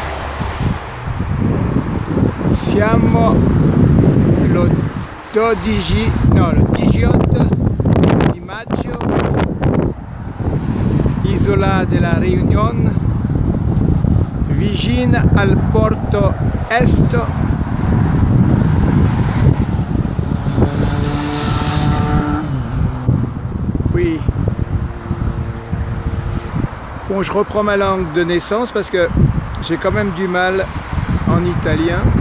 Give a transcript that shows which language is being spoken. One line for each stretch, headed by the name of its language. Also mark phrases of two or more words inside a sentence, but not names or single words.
Italian: Siamo lo 18 di maggio, isola della Réunion, vicino al porto est.
French: Oui. Bon, je reprends ma langue de naissance parce que j'ai quand même du mal en italien.